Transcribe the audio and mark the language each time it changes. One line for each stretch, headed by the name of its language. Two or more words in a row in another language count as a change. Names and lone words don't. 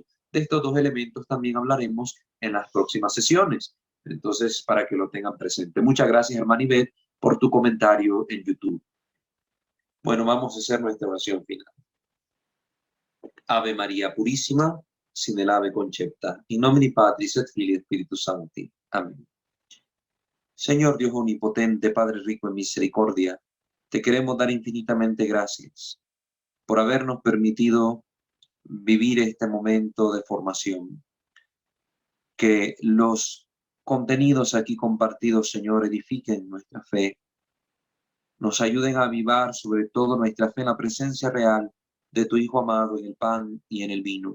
Spanish: De estos dos elementos también hablaremos en las próximas sesiones. Entonces, para que lo tengan presente. Muchas gracias, hermana Ivette, por tu comentario en YouTube. Bueno, vamos a hacer nuestra oración final. Ave María Purísima, sin el ave concepta,
Latin: in nomine Patris et Filii et Spiritus Sancti.
Spanish: Amén. Señor Dios omnipotente, Padre rico en misericordia, te queremos dar infinitamente gracias por habernos permitido vivir este momento de formación. Que los contenidos aquí compartidos, Señor, edifiquen nuestra fe, nos ayuden a avivar sobre todo nuestra fe en la presencia real de tu Hijo amado en el pan y en el vino.